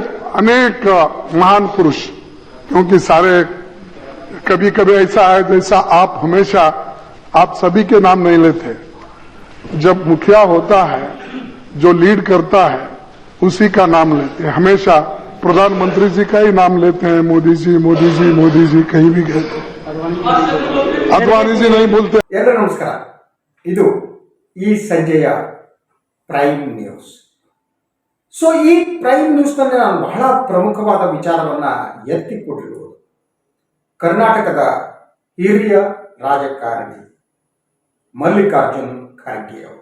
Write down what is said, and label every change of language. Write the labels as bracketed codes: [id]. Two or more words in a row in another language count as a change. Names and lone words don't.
[hi] अनेक महान पुरुष, क्योंकि सारे कभी कभी ऐसा है जैसा आप हमेशा आप सभी के नाम नहीं लेते, जब मुखिया होता है जो लीड करता है उसी का नाम लेते हैं, हमेशा प्रधानमंत्री जी का ही नाम लेते हैं, मोदी जी मोदी जी मोदी जी कहीं भी गए अद्वानी जी नहीं बोलते। [kn] ಎಲ್ಲರಿಗೂ ನಮಸ್ಕಾರ। ಇದು ಈ ಸಂಜೆಯ ಪ್ರೈಮ್ ನ್ಯೂಸ್। ಸೊ ಈ ಪ್ರೈಮ್ ನ್ಯೂಸ್ ನಲ್ಲಿ ನಾನು ಬಹಳ ಪ್ರಮುಖವಾದ ವಿಚಾರವನ್ನ ಎತ್ತಿಕೊಟ್ಟಿರುವುದು ಕರ್ನಾಟಕದ ಹಿರಿಯ ರಾಜಕಾರಣಿ ಮಲ್ಲಿಕಾರ್ಜುನ್ ಖರ್ಗೆ ಅವರು.